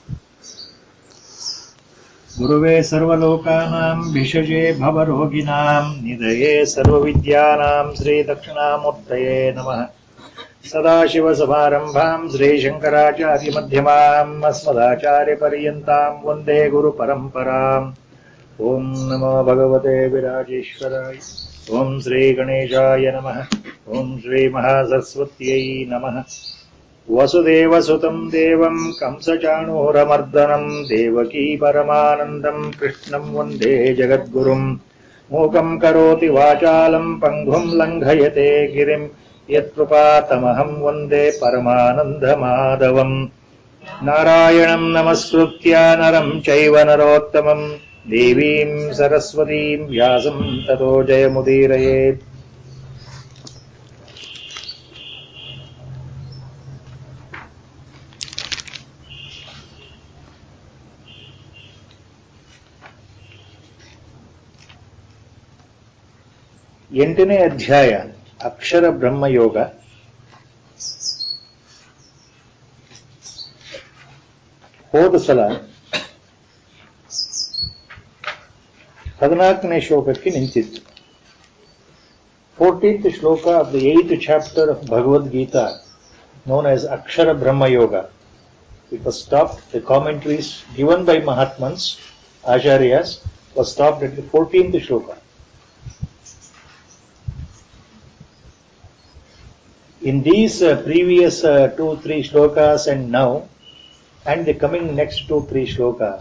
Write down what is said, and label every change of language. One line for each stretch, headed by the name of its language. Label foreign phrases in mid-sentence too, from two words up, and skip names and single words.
Sanskrit: ಗುರುವೇ ಸರ್ವಲೋಕಾನಾಂ ಭಿಷಜೇ ಭವರೋಗಿಣಾಂ ನಿಧಯೇ ಸರ್ವವಿದ್ಯಾನಾಂ ಶ್ರೀ ದಕ್ಷಿಣಾಮೂರ್ತಯೇ ನಮಃ. ಸದಾಶಿವಸಮಾರಂಭಾಂ ಶ್ರೀಶಂಕರಾಚಾರ್ಯಮಧ್ಯಮಾಂ ಅಸ್ಮದಾಚಾರ್ಯಪರ್ಯಂತಾಂ ವಂದೇ ಗುರುಪರಂಪರಾಂ. ಓಂ ನಮೋ ಭಗವತೆ ವಿರಾಜೇಶ್ವರಾಯ. ಓಂ ಶ್ರೀ ಗಣೇಶಾಯ ನಮಃ. ಓಂ ಶ್ರೀ ಮಹಾಸರಸ್ವತ್ಯೈ ನಮಃ. ವಸುದೇವಸುತಂ ದೇವಂ ಕಂಸಚಾಣೂರಮರ್ದನಂ ದೇವಕೀ ಪರಮಾನಂದಂ ಕೃಷ್ಣಂ ವಂದೇ ಜಗದ್ಗುರುಂ. ಮೂಕಂ ಕರೋತಿ ವಾಚಾಲಂ ಪಂಗುಂ ಲಂಘಯತೆ ಗಿರಿಂ ಯತ್ಕೃಪಾತಮಹಂ ವಂದೇ ಪರಮಾನಂದಮಾಧವಂ. ನಾರಾಯಣಂ ನಮಸ್ಕೃತ್ಯ ನರಂ ಚೈವ ನರೋತ್ತಮಂ ದೇವೀಂ ಸರಸ್ವತೀಂ ವ್ಯಾಸಂ ತತೋ ಜಯಮುದೀರಯೇತ್.
Kannada: ಎಂಟನೇ ಅಧ್ಯಾಯ ಅಕ್ಷರ ಬ್ರಹ್ಮಯೋಗ. ಹೋದ ಸಲ 14ನೇ ಶ್ಲೋಕಕ್ಕೆ ನಿಂತಿತ್ತು.
English: 14th shloka of the 8th chapter of Bhagavad Gita, known as Akshara Brahma Yoga. It was stopped. The commentaries given by Mahatmans, Acharyas, was stopped at the 14th shloka. In these previous 2-3 shlokas and now, and the coming next 2-3 shlokas,